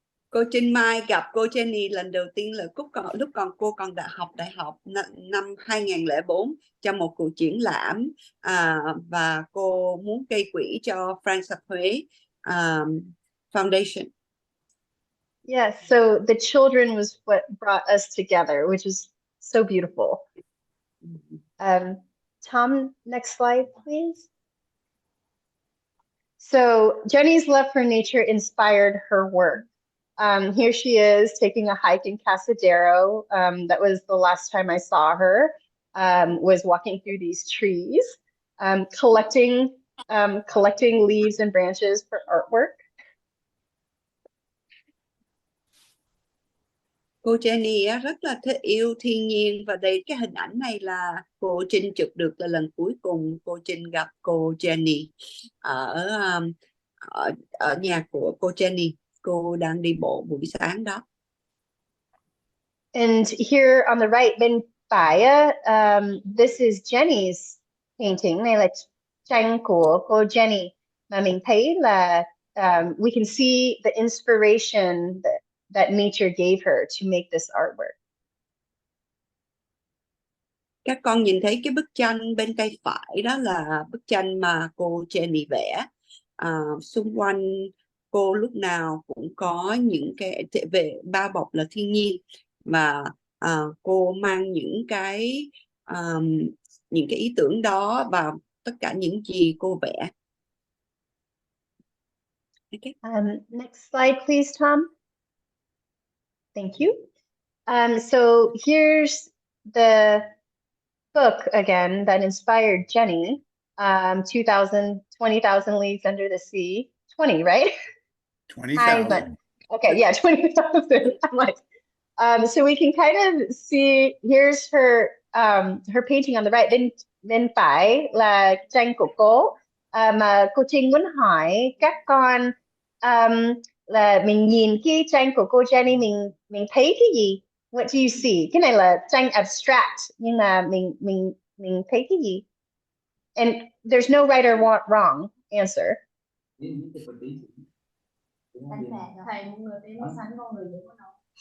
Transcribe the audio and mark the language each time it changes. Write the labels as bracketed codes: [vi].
[vi] Cô Trinh Mai gặp cô Jenny lần đầu tiên là lúc cô còn học đại học năm 2004 trong một cuộc triển lãm, và cô muốn gây quỹ cho Friends of Hue Foundation. [en] Yeah, so the children was what brought us together, which is so beautiful. Tom, next slide, please. So Jenny's love for nature inspired her work. Here she is taking a hike in Casadero. That was the last time I saw her, was walking through these trees, collecting leaves and branches for artwork. [vi] Cô Jenny rất là yêu thiên nhiên, và đây cái hình ảnh này là cô Trinh chụp được là lần cuối cùng cô Trinh gặp cô Jenny ở nhà của cô Jenny. Cô đang đi bộ buổi sáng đó. [en] And here on the right, [vi] bên phải, [en] this is Jenny's painting. [vi] Này là tranh của cô Jenny. Mà mình thấy là [en] we can see the inspiration that nature gave her to make this artwork. [vi] Các con nhìn thấy cái bức tranh bên tay phải đó là bức tranh mà cô Jenny vẽ. Xung quanh cô lúc nào cũng có những cái về bao bọc là thiên nhiên, và cô mang những cái ý tưởng đó vào tất cả những gì cô vẽ. [en] Okay. Next slide, please, Tom. Thank you. So here's the book again that inspired Jenny. 20,000 Leagues Under the Sea. 20, right? 20,000. Okay, yeah, 20,000. I'm like, so we can kind of see, here's her painting on the right. [vi] Bên phải là tranh của cô. Mà cô Trinh muốn hỏi các con là mình nhìn cái tranh của cô Jenny, mình thấy cái gì? [en] What do you see? [vi] Cái này là tranh abstract, nhưng mà mình thấy cái gì? [en] And there's no right or wrong answer. Đánh bạc thầy một người tên nó sánh con người dễ có đâu.